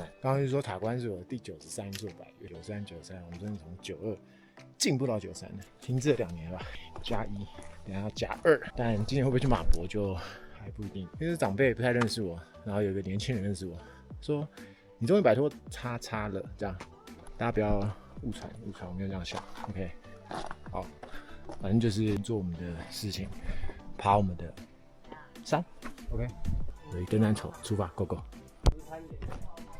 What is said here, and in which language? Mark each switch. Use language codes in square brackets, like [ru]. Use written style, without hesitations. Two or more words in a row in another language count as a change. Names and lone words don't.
[zh] 刚刚就說塔關是我的第93座百岳，93、93，我們真的從92進步到93了，停滯了 2年吧，+1，等一下要+2，但今年會不會去馬博就還不一定，因為長輩不太認識我，然後有一個年輕人認識我，說你終於擺脫叉叉了，這樣，大家不要誤傳，我沒有這樣想 ，OK，好，反正就是做我們的事情，爬我們的山 ，OK， 所以登山口出發 ， [en] Go Go。